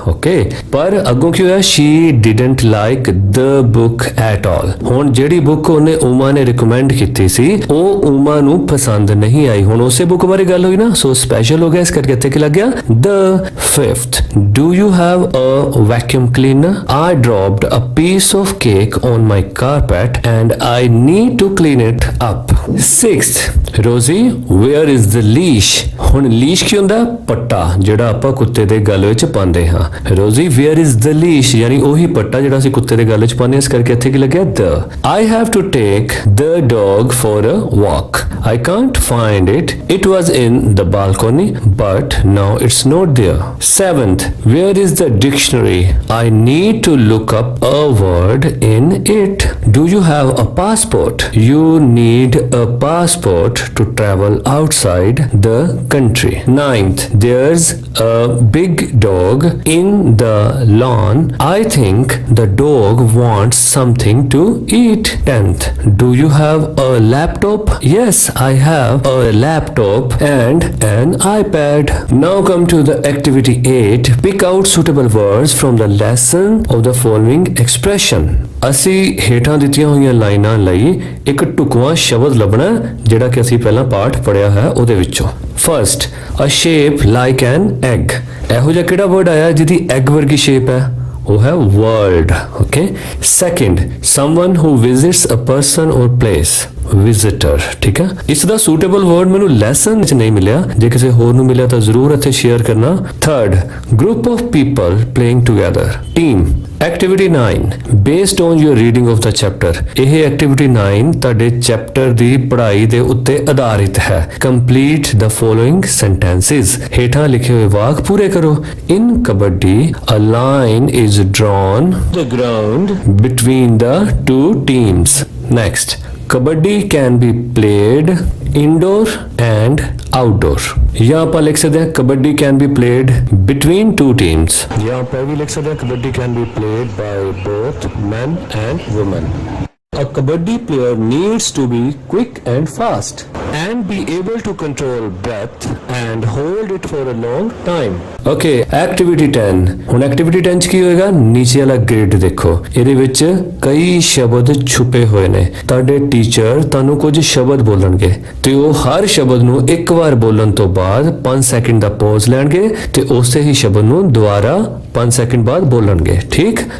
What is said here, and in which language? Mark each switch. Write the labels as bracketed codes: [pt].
[pa] Okay. ਪਰ ਅੱਗੋਂ ਕੀ ਹੋਇਆ? [en] She didn't like the book at all. [pa] ਹੁਣ ਜਿਹੜੀ ਬੁੱਕ ਉਹਨੇ ਉਮਾ ਨੇ ਰਿਕਮੈਂਡ ਕੀਤੀ ਸੀ ਉਹ ਉਮਾ ਨੂੰ ਪਸੰਦ ਨਹੀਂ ਆਈ। ਹੁਣ ਉਸੇ ਬੁੱਕ ਬਾਰੇ ਗੱਲ ਹੋਈ ਨਾ, ਸੋ ਸਪੈਸ਼ਲ ਹੋ ਗਿਆ, ਇਸ ਕਰਕੇ ਇੱਥੇ ਕੀ ਲੱਗ ਗਿਆ? [en] The fifth, do you have a vacuum cleaner? I dropped a piece of cake on my carpet and I need to clean it up. Sixth, Rosie, where is the leash? [pa] ਹੁਣ leash ਕੀ ਹੁੰਦਾ? ਪੱਟਾ, ਜਿਹੜਾ ਆਪਾਂ ਕੁੱਤੇ ਦੇ ਗਲ ਵਿੱਚ ਪਾਉਂਦੇ ਹਾਂ। [en] Rosie, where is the leash? [pa] ਯਾਨੀ ਉਹੀ ਪੱਟਾ ਜਿਹੜਾ ਅਸੀਂ ਕੁੱਤੇ ਦੇ ਗਲ ਵਿੱਚ ਪਾਉਂਦੇ ਹਾਂ, ਇਸ ਕਰਕੇ ਇੱਥੇ ਕੀ ਲੱਗਿਆ? [en] The. I have to take the dog for a walk. I can't find it. It was in the balcony, but now it's not there. Seventh, where is the dictionary? I need to look up a word in it. Do you have a passport? You need a passport to travel outside the country. Ninth, there's a big dog in the lawn. I think the dog wants something to eat. Tenth, do you have a laptop? Yes, I have a laptop and an iPad. Now come to the activity 8. Pick out suitable words from the lesson of the following expression. [pa] ਅਸੀਂ ਹੇਠਾਂ ਦਿੱਤੀਆਂ ਹੋਈਆਂ ਲਾਈਨਾਂ ਲਈ ਇੱਕ ਢੁਕਵਾਂ ਸ਼ਬਦ ਲੱਭਣਾ ਜਿਹੜਾ ਕਿ ਅਸੀਂ ਪਹਿਲਾਂ ਪਾਠ ਪੜਿਆ ਹੈ ਉਹਦੇ ਵਿੱਚੋਂ। [en] First, a shape like an egg. [pa] ਇਹੋ ਜਿਹਾ ਕਿਹੜਾ ਵਰਡ ਆਇਆ ਜਿਹਦੀ ਐਗ ਵਰਗੀ ਸ਼ੇਪ ਹੈ? ਉਹ ਹੈ world. Okay. [en] Second, someone who visits a person or place. [pa] Visitor. ਠੀਕ ਹੈ। ਇਸ ਦਾ ਸੂਟੇਬਲ ਵਰਡ ਮੈਨੂੰ ਲੈਸਨ ਵਿੱਚ ਨਹੀਂ ਮਿਲਿਆ, ਜੇ ਕਿਸੇ ਹੋਰ ਨੂੰ ਮਿਲਿਆ ਤਾਂ ਜ਼ਰੂਰ ਇੱਥੇ ਸ਼ੇਅਰ ਕਰਨਾ। [en] Third, group of people playing together, team. Activity 9, based on your reading of the chapter. [pa] ਇਹ ਐਕਟੀਵਿਟੀ 9 ਤੁਹਾਡੇ ਚੈਪਟਰ ਦੀ ਪੜ੍ਹਾਈ ਦੇ ਉੱਤੇ ਆਧਾਰਿਤ ਹੈ। [en] Complete the following sentences. [pa] ਹੇਠਾਂ ਲਿਖੇ ਹੋਏ ਵਾਕ ਪੂਰੇ ਕਰੋ। [en] In kabaddi a line is drawn the ground between the two teams. Next, kabaddi can be played indoor and outdoor. [hi] यहाँ पर लिख सकते हैं [en] Kabaddi can be played between two teams. [hi] यहाँ पर भी लिख सकते हैं [en] Kabaddi can be played by both men and women. A kabaddi player needs to be quick and fast and be able to control breath and hold it for a long time. Okay, activity 10. [pa] ਹੁਣ activity 10 ਚ ਕੀ ਹੋਏਗਾ? ਨੀਚੇ ਵਾਲਾ grid ਦੇਖੋ, ਇਹਦੇ ਵਿੱਚ ਕਈ ਸ਼ਬਦ ਛੁਪੇ ਹੋਏ ਨੇ। ਤੁਹਾਡੇ ਟੀਚਰ ਤੁਹਾਨੂੰ ਕੁਝ ਸ਼ਬਦ ਬੋਲਣਗੇ ਤੇ ਉਹ ਹਰ ਸ਼ਬਦ ਨੂੰ ਇੱਕ ਵਾਰ ਬੋਲਣ ਤੋਂ ਬਾਅਦ 5 ਸੈਕਿੰਡ ਦਾ ਪੌਜ਼ ਲੈਣਗੇ ਤੇ ਉਸੇ ਹੀ ਸ਼ਬਦ ਨੂੰ ਦੁਬਾਰਾ 5 ਸੈਕਿੰਡ ਬਾਅਦ ਬੋਲਣਗੇ। ਠੀਕ।